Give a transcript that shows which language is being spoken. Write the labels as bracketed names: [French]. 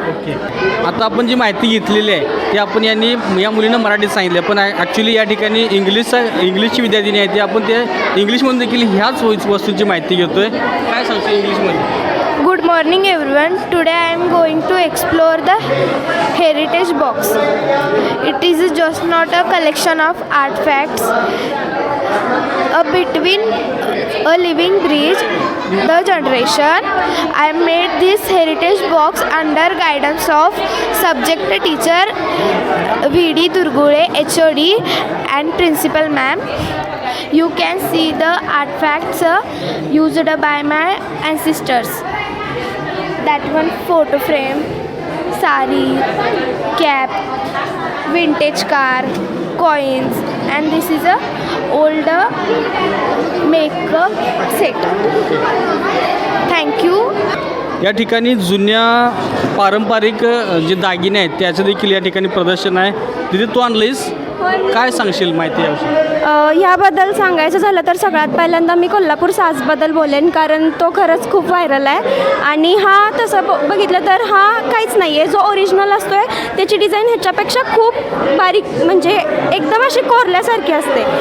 [Marathi] Okay, आता आपण जी माहिती घेतलेली आहे ती आपण या मुलीनं मराठीत सांगितलं, पण ॲक्च्युली या ठिकाणी इंग्लिशची विद्यार्थिनी आहे ती आपण त्या इंग्लिशमधून देखील ह्याच वस्तूंची माहिती घेतो आहे. काय सांगतो इंग्लिशमध्ये? [English] Good morning everyone. Today I am going to explore the heritage box. It is just not a collection of artifacts, between a living bridge the generation. I made this heritage box under guidance of subject teacher V.D. Durgule, HOD and principal ma'am. You can see the artifacts used by my ancestors. That one photo frame, sari, cap, vintage car, coins, and this is a older makeup set. Thank you. [Marathi] या ठिकाणी जुन्या पारंपरिक जे दागिने आहेत त्याचं देखील या ठिकाणी प्रदर्शन आहे. तिथे तू आणलीस, काय सांगशील माहिती याविषयी? ह्याबद्दल सांगायचं झालं तर सगळ्यात पहिल्यांदा मी कोल्हापूर साजबद्दल बोलेन, कारण तो खरंच खूप व्हायरल आहे आणि हा तसं बघितलं तर हा काहीच नाही आहे. जो ओरिजिनल असतो आहे त्याची डिझाईन ह्याच्यापेक्षा खूप बारीक, म्हणजे एकदम अशी कोरल्यासारखी असते.